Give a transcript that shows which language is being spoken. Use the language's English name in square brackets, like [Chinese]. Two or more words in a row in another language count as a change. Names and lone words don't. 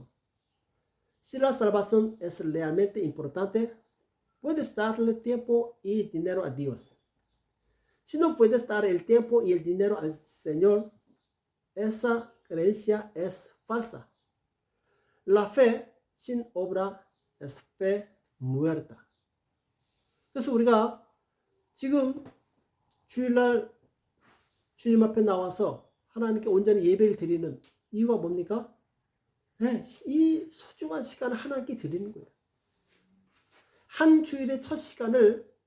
[Spanish] Si la salvación es realmente importante, puedes darle tiempo y dinero a Dios. Si no puedes dar el tiempo y el dinero al Señor, esa creencia es falsa. La fe sin obra es fe muerta. [Korean] 그래서 우리가 지금 주일날 주님 앞에 나와서 하나님께 온전히 예배를 드리는 이유가 뭡니까? 네, 이 소중한 시간을 하나님께 드리는 거예요. 한 주일의 첫 시간을